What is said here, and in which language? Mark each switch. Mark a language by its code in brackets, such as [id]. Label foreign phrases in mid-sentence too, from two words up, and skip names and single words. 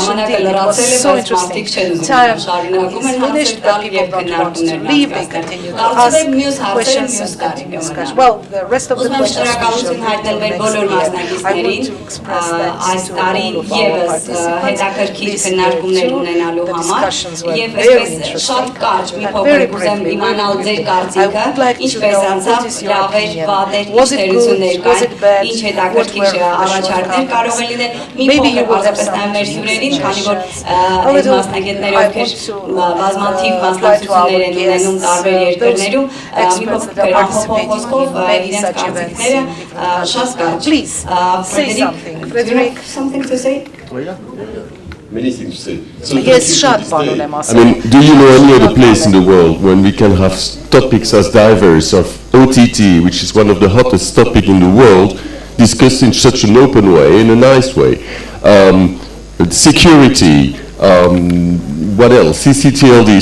[en] Indeed, it was so interesting. Time is finished, but people don't want to leave. They continue to ask questions and continue discussion. Well, the rest of the questions we shall do till next year. I want to express that to all of our participants. This year too, the discussions were very interesting. [hy] մի փոքր կուզեմ իմանալ ձեր կարծիքը, ինչպես անցավ, լավ էր, վատ էր, ինչ թերություններ կար, ինչ հետաքրքիր առաջարկներ կարող է լինել, մի փոքր պարզապես նաև մեր հյուրերին, քանի որ այդ մասնագետները, ովքեր բազմաթիվ մասնակցություններ են ունենում տարբեր երկրներում, մի փոքր ամփոփող խոսքով իրենց կարծիքները շատ կարճ։ [en] Please, say something. Frederick, something to say? Many things to say. Yes, [hy] շատ բան ունեմ ասել։ [en] I mean, do you know any other place in the world when we can have topics as diverse of OTT, which is one of the hottest topics in the world, discussed in such an open way, in a nice way? Security, what else? CCTLD.